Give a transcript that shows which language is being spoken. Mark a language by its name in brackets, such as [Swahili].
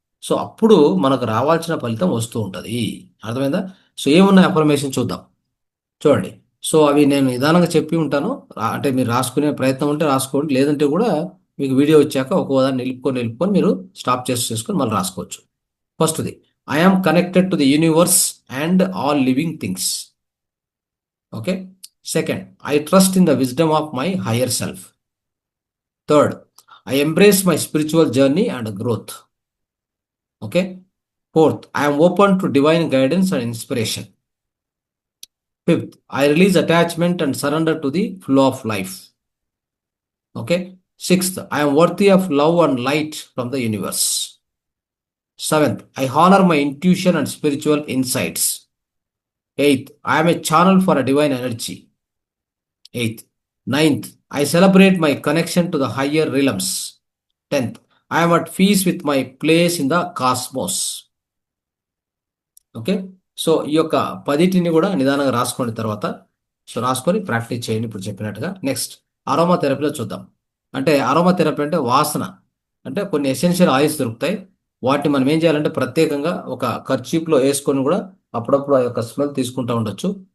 [Telugu] So అప్పుడు మనకు రావాల్సిన ఫలితం వస్తూ ఉంటుంది. అర్థమైందా? సో ఏమున్నాయి అఫర్మేషన్ చూద్దాం. చూడండి, సో అవి నేను నిదానంగా చెప్పి ఉంటాను. అంటే మీరు రాసుకునే ప్రయత్నం ఉంటే రాసుకోండి, లేదంటే కూడా మీకు వీడియో వచ్చాక ఒక్కోదాన్ని నిలుపుకొని మీరు స్టాప్ చేసుకొని మళ్ళీ రాసుకోవచ్చు. [English] ఫస్ట్ది, I am connected to the universe and all living things. Okay. Second, I trust in the wisdom of my higher self. Third, I embrace my spiritual journey and growth. Okay. Fourth, I am open to divine guidance and inspiration. Fifth, I release attachment and surrender to the flow of life. Okay. Sixth, I am worthy of love and light from the universe. Seventh, I honor my intuition and spiritual insights. Eighth, I am a channel for a divine energy. Ninth, I celebrate my connection to the higher realms. 10th, I am at peace with my place in the cosmos. [Telugu] Okay, so ఈ యొక్క 10టిని కూడా నిదానంగా రాసుకోండి. తర్వాత so రాసుకొని practice చేయండి ఇప్పుడు చెప్పినట్టుగా. నెక్స్ట్ అరోమా థెరపీలో చూద్దాం. అంటే అరోమా థెరపీ అంటే వాసన, అంటే కొన్ని ఎసెన్షియల్ ఆయిల్స్ దొరుకుతాయి. వాటిని మనం ఏం చేయాలంటే ప్రత్యేకంగా ఒక కర్చీప్లో వేసుకొని కూడా అప్పుడప్పుడు ఆ యొక్క స్మెల్ తీసుకుంటూ ఉండొచ్చు.